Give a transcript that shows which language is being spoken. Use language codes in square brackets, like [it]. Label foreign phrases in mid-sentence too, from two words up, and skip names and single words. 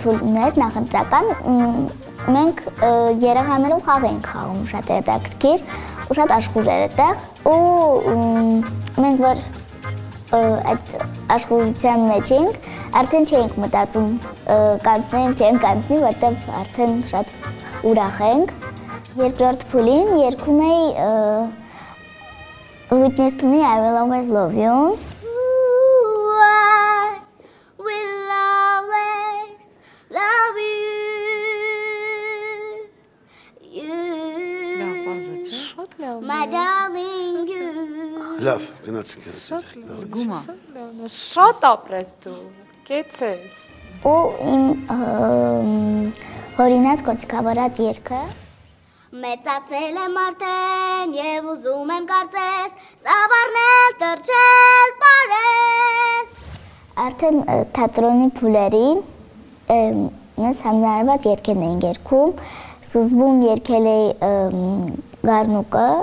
[hy] փուլն էր նախընտրական, մենք երեխաներով խաղ էինք խաղում, շատ հետաքրքիր ու շատ աշխուժ էր այդտեղ, ու մենք որ այդ աշխուժության մեջ էինք, արդեն չէինք մտածում կանցնենք, չենք կանցնի, որտեղ արդեն շատ ուրախ ենք։ Երկրորդ փուլին երգում էի [en] Whitney Houston-ի I Will Always Love You։ My darling you։ [hy] Լավ, գնացինք։ Զգումա։ Շատ ապրես դու, կեցես։ Ու իմ հորինած գործիքավորած երգը մեծացել եմ արդեն և ուզում եմ կարծես սավառնել, տրչել, պարել։ Արդեն թատրոնի փուլերին մեզ համնարված երգեր էին երգում, սկզբում երգել էի Գառնուկը։